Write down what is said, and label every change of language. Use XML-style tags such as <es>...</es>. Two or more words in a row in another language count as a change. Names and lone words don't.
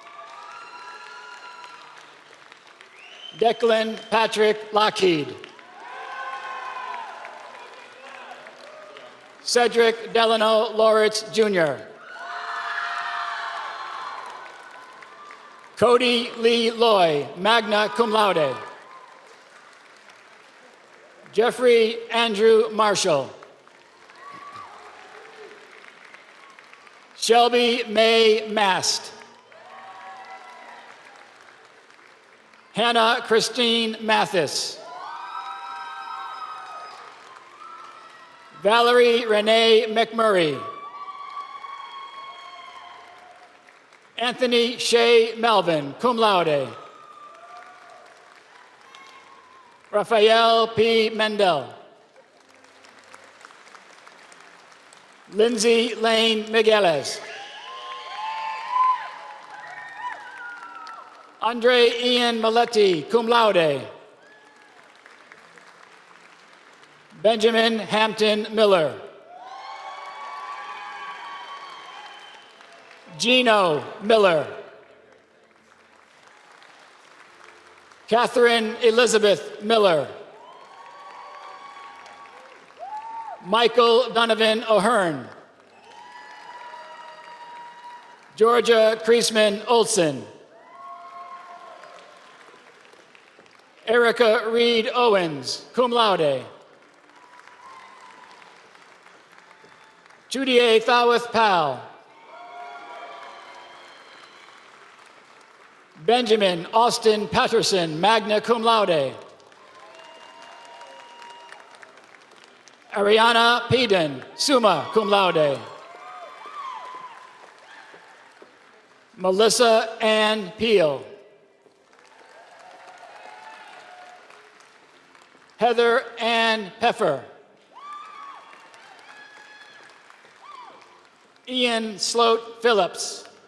<en>Declan Patrick Lockheed. Cedric Delano Loritz, Jr. Cody Lee Loy,</en> <la>magna cum laude.</la> <en>Jeffrey Andrew Marshall. Shelby May Mast. Hannah Christine Mathis. Valerie Renee McMurray. Anthony Shea Melvin,</en> <la>cum laude.</la> <en>Raphael P. Mendel. Lindsay Lane Migueles. Andre Ian Maletti,</en> <la>cum laude.</la> <en>Benjamin Hampton Miller. Gino Miller. Catherine Elizabeth Miller. Michael Donovan O'Hearn. Georgia Kriesman Olson. Erica Reed Owens,</en> <la>cum laude.</la> <en>Judy Thawith Powell. Benjamin Austin Patterson,</en> <la>magna cum laude.</la> <en>Ariana Peden,</en> <la>summa cum laude.</la> <en>Melissa Ann Peel. Heather Ann Peffer. Ian Sloat Phillips.</en>